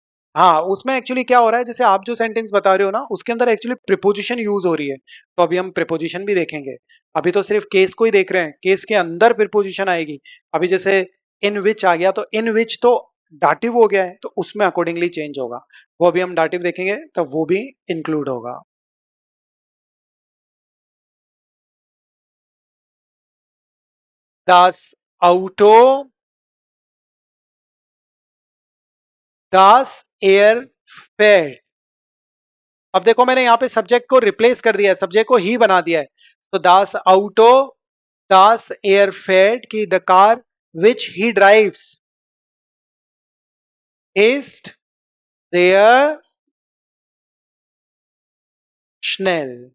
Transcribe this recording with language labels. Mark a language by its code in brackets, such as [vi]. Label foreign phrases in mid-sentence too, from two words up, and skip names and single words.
[hi] हाँ हाँ, उसमें एक्चुअली क्या हो रहा है, जैसे आप जो सेंटेंस बता रहे हो ना, उसके अंदर एक्चुअली प्रीपोजिशन यूज हो रही है। तो अभी हम प्रीपोजिशन भी देखेंगे। अभी तो सिर्फ केस को ही देख रहे हैं, केस के अंदर प्रीपोजिशन आएगी। अभी जैसे [en] in which [hi] आ गया, तो इन विच तो डाटिव हो गया है, तो उसमें अकॉर्डिंगली चेंज होगा। वो अभी हम डाटिव देखेंगे, तब वो भी इंक्लूड होगा। [de] Das Auto, das er fährt। [hi] अब देखो मैंने यहाँ पे सब्जेक्ट को रिप्लेस कर दिया है, सब्जेक्ट को ही बना दिया है। [de] तो das Auto, das er fährt की [en] the car which he drives [de] ist der schnell.